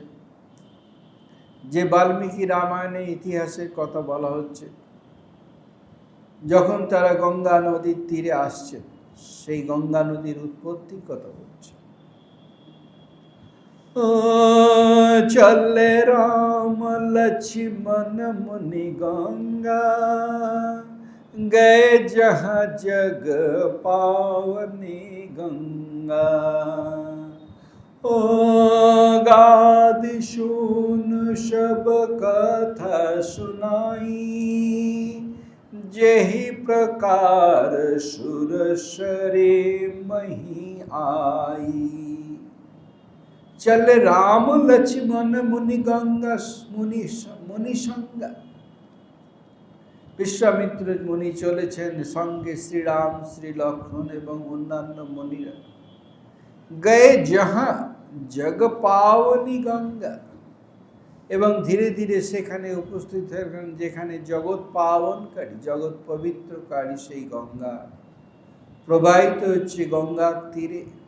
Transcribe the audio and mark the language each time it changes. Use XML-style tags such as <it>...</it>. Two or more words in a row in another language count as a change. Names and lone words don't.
<bn>যে বাল্মীকি রামায়ণে ইতিহাসের কথা বলা হচ্ছে, যখন তারা গঙ্গা নদীর তীরে আসছেন, সেই গঙ্গা নদীর উৎপত্তির কথা বলছে।</bn> <awa>चले राम लक्ष्मण मुनि गंगा, गए जहाँ जग पावनी गंगा। ओ गादि सुन सब कथा सुनाई, जेहि प्रकार सुर सरे मही आई। चल राम लक्ष्मण मुनि गंगा, मुनि संगा।</awa> <bn>বিশ্বামিত্র মুনি চলেছেন, সঙ্গে শ্রীরাম, শ্রী লক্ষ্মণ এবং অন্যান্য মুনিরা।</bn> <awa>गए जहाँ जग पावनी गंगा,</awa> <bn>এবং ধীরে ধীরে সেখানে উপস্থিত হলেন যেখানে জগৎ পাবনকারী, জগৎ পবিত্রকারী সেই গঙ্গা প্রবাহিত হচ্ছে গঙ্গার তীরে।</bn>